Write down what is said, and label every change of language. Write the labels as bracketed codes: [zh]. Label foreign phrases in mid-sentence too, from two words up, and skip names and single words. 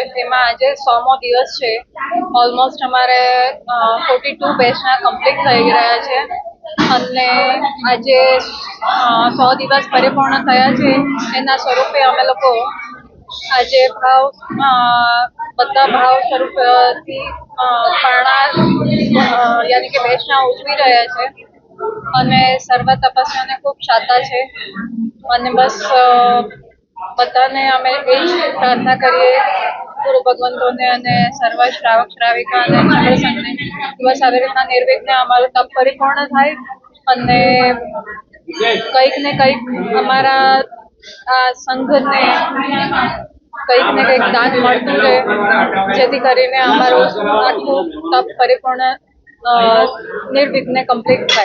[gu] તેમાં આજે 100મો દિવસ છે। ઑલમોસ્ટ અમારે 42 બેચના કમ્પ્લીટ થઈ ગયા છે અને આજે 100 દિવસ પરિપૂર્ણ થયા છે। એના સ્વરૂપે અમે લોકો આજે ભાવ બધા ભાવ સ્વરૂપથી પારણા યાની કે બેચના ઉજવી રહ્યા છે અને સર્વ તપસ્યાને ખૂબ શાતા છે અને બસ બધાને અમે એ જ પ્રાર્થના કરીએ ગુરુ ભગવંતોને અને સર્વ શ્રાવક શ્રાવિકા અને મંડળ સંઘને બસ આવી રીતના નિર્વિઘ્ને અમારું તપ પરિપૂર્ણ થાય અને કંઈક ને કંઈક અમારા આ સંઘને કંઈક ને કંઈક દાન મળતું રહે જેથી કરીને અમારું આખું તપ પરિપૂર્ણ નિર્વિઘ્ને કમ્પ્લીટ થાય।